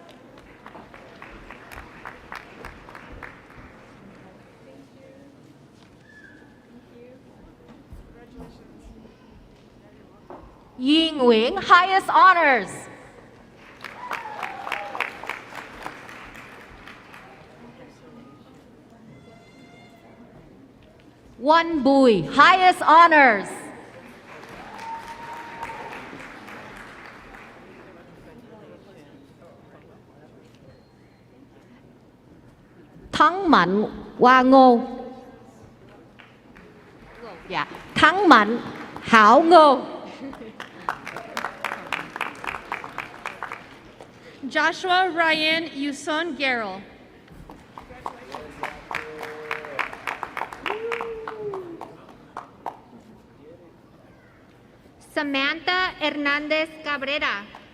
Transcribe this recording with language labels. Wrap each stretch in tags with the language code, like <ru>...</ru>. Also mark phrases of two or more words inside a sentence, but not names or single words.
<en>Yi Nguyễn, highest honors. One Bùi, highest honors. Thắng Mạnh Hoa Ngô. Dạ, Thắng Mạnh Hảo Ngô. Joshua Ryan Yuson Gerald. Samantha Hernandez Cabrera.</en>